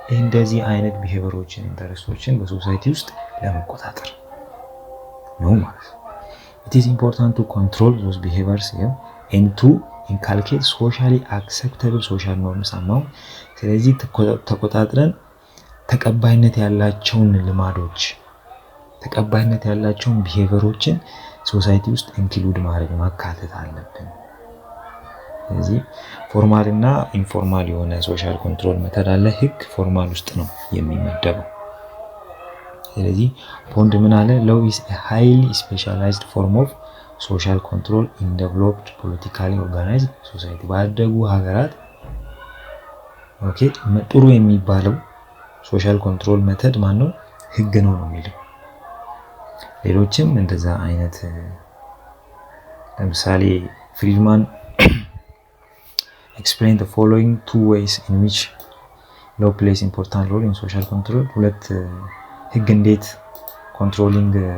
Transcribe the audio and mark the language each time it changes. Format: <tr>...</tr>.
<am>እንደዚህ አይነት ቢሄቨሮችን፣ ኢንተረስቶችን በሶሳይቲ ውስጥ ለመቆጣጠር ነው ማለት ነው።</am> <en>it is important to control those behaviors and to inculcate socially acceptable social norms among።</en> <am>ስለዚህ ተቆጣጥረን ተቀባይነት ያላቸውን ልማዶች፣ ተቀባይነት ያላቸውን ቢሄቨሮችን ሶሳይቲ ውስጥ ኢንክሉድ ማድረግ ማካተት አለብን። ስለዚህ ፎርማል እና ኢንፎርማል የሆነ ሶሻል ኮንትሮል ሜተድ አለ። ህግ ፎርማል ውስጥ ነው የሚመደበው። ስለዚህ ቦንድ ምን አለ?</am> <en>law is a highly specialized form of social control in developed politically organized society</en> <am>ባደጉ ሀገራት ኦኬ ጥሩ የሚባለው ሶሻል ኮንትሮል ሜተድ ማን ነው? ህግ ነው የሚለው። ሌሎችም እንደዛ አይነት ለምሳሌ ፍሪድማን</am> <en>explain the following two ways in which law plays important role in social control</en> <am>ሁለት ህግ እንዴት ኮንትሮሊንግ</am>